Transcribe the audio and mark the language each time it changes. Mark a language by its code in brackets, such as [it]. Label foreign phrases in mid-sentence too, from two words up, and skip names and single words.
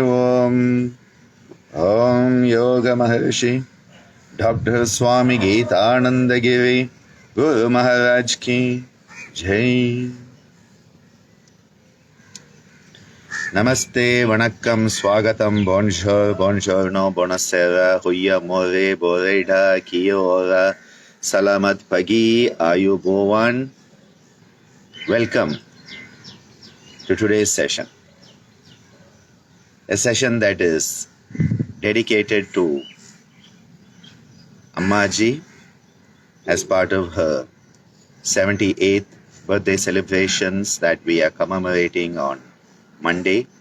[hi] ॐ योगमहर्षि डॉक्टर स्वामी गीतानंद गिरि गुरु महाराज की जय। नमस्ते, वणक्कम, स्वागतम, [fr] bonjour, [it] buongiorno, buonasera, goeiemorgen, boreida, [mi] kia ora, [ms] salamat pagi, [it] ayubowan. [en] Welcome to today's session. A session that is dedicated to Ammaji as part of her 78th birthday celebrations that we are commemorating on Monday.